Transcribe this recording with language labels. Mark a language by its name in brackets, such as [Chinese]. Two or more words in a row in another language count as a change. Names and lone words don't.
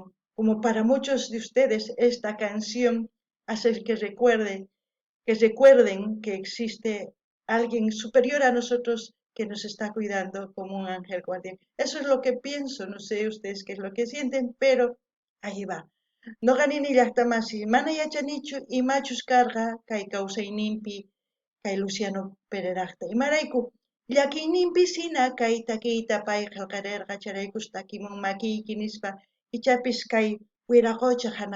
[Spanish] Como para muchos de ustedes esta canción hace que recuerden que existe alguien superior a nosotros que nos está cuidando como un ángel guardián. Eso es lo que pienso, no sé ustedes qué es lo que sienten, pero ahí va. [Quechua] No ganini llaqtamasi, mana yachanichu imachus karqa kay kawsayninpi kay Luciano Pereraqta. Imarayku llakiyninpi sina kay takiyta pay qillqarirqa charaykus takimun makiyki nispa ichapis kay wiraqucha hanaq